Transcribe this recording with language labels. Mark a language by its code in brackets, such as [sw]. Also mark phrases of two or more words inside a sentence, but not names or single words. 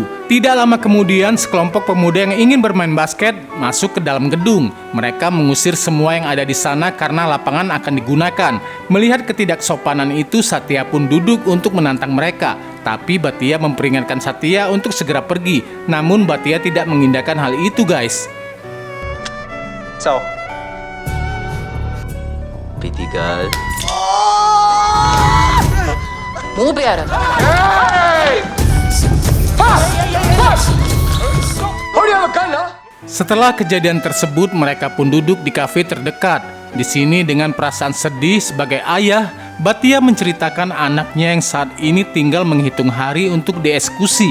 [id] Tidak lama kemudian, sekelompok pemuda yang ingin bermain basket masuk ke dalam gedung. Mereka mengusir semua yang ada di sana karena lapangan akan digunakan. Melihat ketidaksopanan itu, Satya pun duduk untuk menantang mereka. Tapi Bhatia memperingatkan Satya untuk segera pergi. Namun Bhatia tidak mengindahkan hal itu, guys. Sao? [en] Pretty girl. [hi] मुंह पे आ रहा था. [id] Setelah kejadian tersebut, mereka pun duduk di kafe terdekat. Di sini dengan perasaan sedih sebagai ayah, Bhatia menceritakan anaknya yang saat ini tinggal menghitung hari untuk dieksekusi.